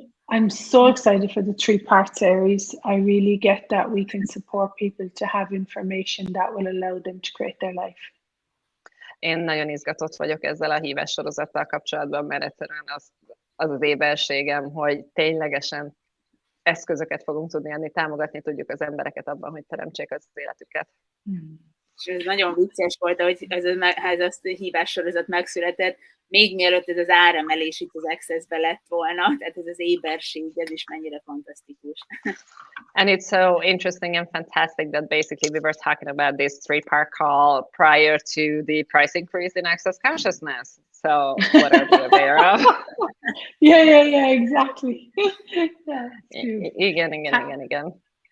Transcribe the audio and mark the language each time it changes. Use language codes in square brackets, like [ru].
[en] I'm so excited for the 3-part series. I really get that we can support people to have information that will allow them to create their life. [hu] Én nagyon izgatott vagyok ezzel a hívás sorozattal kapcsolatban, mert egyszerűen az éberségem, hogy ténylegesen eszközöket fogunk tudni adni, támogatni tudjuk az embereket abban, hogy teremtsék az életüket. És ez nagyon vicces volt, hogy ez a hívás sorozat megszületett, még mielőtt ez az áremelés itt az Access-be lett volna, tehát ez az éberség, ez is mennyire fantasztikus. [en] And it's so interesting and fantastic that basically we were talking about this 3-part call prior to the price increase in Access Consciousness. So what are we aware of? Yeah, exactly. [hu] Igen.